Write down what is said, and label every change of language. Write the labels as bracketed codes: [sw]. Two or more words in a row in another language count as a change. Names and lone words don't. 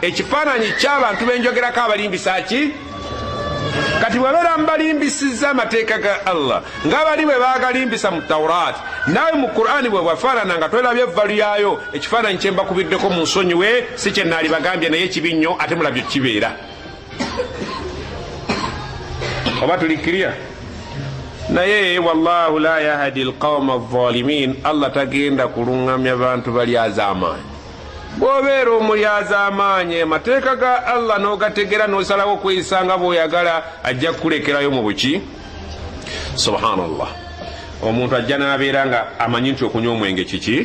[lg] Ekifaananyi ky'abantu benjogerako abalimbisa ki? Kati bwebeera mbalimbisizza amateeka ga Allah ng'abali bwe baagalimbisa mu Tawraati, naawe mu Qur'ani bwe bwafaanana nga twelabye evvalu yaayo. Ekifaananyi kye mbakubiddeko mu nsonyiwe si kye naali bagambye naye kibi nnyo ate mulabye kibeera. Oba tulikiriya? Naye [ar] والله لا يهدي القوم الظالمين. [lg] Allah tagenda kulungamya bantu balyaza amaanyi. Bw'obeera omulyaza amaanyi amateeka ga Allah n'ogategera n'osalawo okweyisanga bw'oyagala, ajja kukulekerayo mu buki. Subhanallah. Omuntu ajja n'abeera nga amanyi nti okunywa omwenge kiki?